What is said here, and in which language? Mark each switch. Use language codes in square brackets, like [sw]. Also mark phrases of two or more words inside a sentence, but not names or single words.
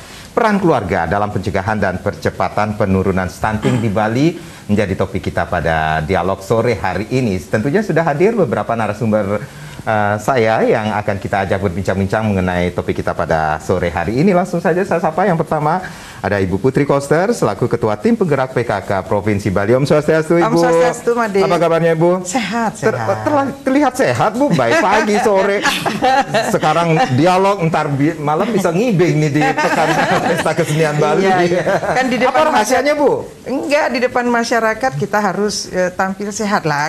[id] Peran keluarga dalam pencegahan dan percepatan penurunan stunting di Bali menjadi topik kita pada dialog sore hari ini. Tentunya sudah hadir beberapa narasumber saya yang akan kita ajak berbincang-bincang mengenai topik kita pada sore hari ini. Langsung saja saya sapa. Yang pertama ada Ibu Putri Koster selaku Ketua Tim Penggerak PKK Provinsi Bali. Om Swastiastu, Ibu. Om Swastiastu, Made. Apa kabarnya, Ibu? Sehat. Terlihat sehat, Bu. Baik pagi, sore. Sekarang dialog, ntar malam bisa ngibing nih di pekan Pesta Kesenian Bali. Iya. Kan di depan apa rahasianya, Bu? Enggak, di depan masyarakat kita harus tampil sehat lah.